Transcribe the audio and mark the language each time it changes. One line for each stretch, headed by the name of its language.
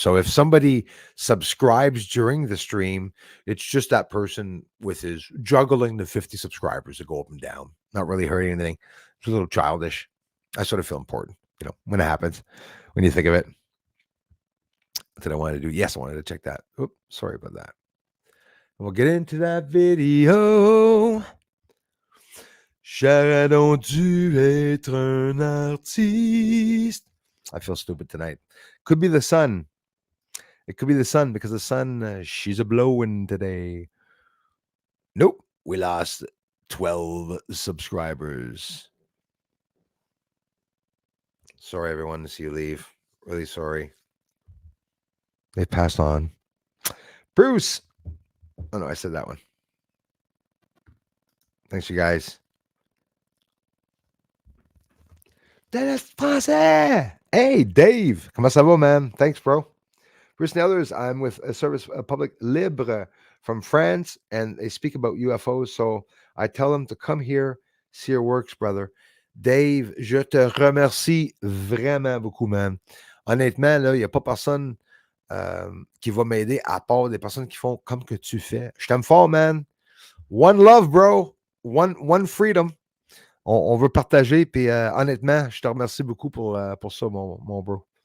English: So if somebody subscribes during the stream, it's just that person with his juggling the 50 subscribers to go up and down, not really hurting anything. It's a little childish. I sort of feel important, when it happens, when you think of it. That I wanted to do. Yes, I wanted to check that. Oops, sorry about that. We'll get into that video.
French: Chardon-tu être un artiste?
English: I feel stupid tonight. Could be the sun. It could be the sun because the sun, she's a blowing today. Nope, we lost 12 subscribers. Sorry, everyone, to see you leave. Really sorry. They passed on. Bruce. Oh, no, I said that one. Thanks, you guys. Dennis Français. Hey, Dave.
French: Comment ça va, man?
English: Thanks, bro. Bruce and the others, I'm with a service public libre from France, and they speak about UFOs. So I tell them to come here, see your works, brother.
French: Dave, je te remercie vraiment beaucoup, man. Honnêtement, là, il n'y a pas personne qui va m'aider à part des personnes qui font comme que tu fais. Je t'aime fort, man.
English: One love, bro. One freedom.
French: On veut partager, puis honnêtement, je te remercie beaucoup pour ça, mon bro.